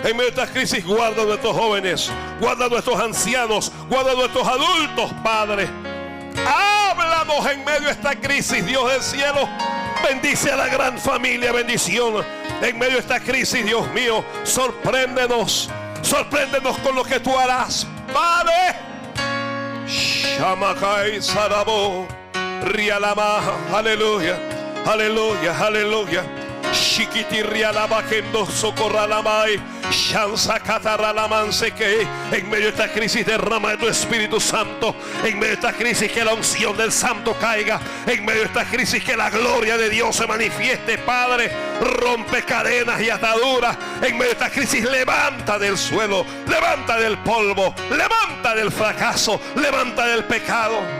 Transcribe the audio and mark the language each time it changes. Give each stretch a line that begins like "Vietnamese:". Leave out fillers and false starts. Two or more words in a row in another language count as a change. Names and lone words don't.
Spanish: En medio de esta crisis, guarda a nuestros jóvenes, guarda a nuestros ancianos, guarda a nuestros adultos, Padre. Háblanos en medio de esta crisis, Dios del cielo. Bendice a la gran familia, bendición. En medio de esta crisis, Dios mío, sorpréndenos. Sorpréndenos con lo que tú harás, Padre. Shamakai Sarabo Rialama. Aleluya, aleluya, aleluya. Shikiti Rialama Kendo Socorralamai. Shansa Cataralamanseque. En medio de esta crisis, derrama de tu Espíritu Santo. En medio de esta crisis, que la unción del Santo caiga. En medio de esta crisis, que la gloria de Dios se manifieste, Padre. Rompe cadenas y ataduras. En medio de esta crisis, levanta del suelo, levanta del polvo, levanta del fracaso, levanta del pecado.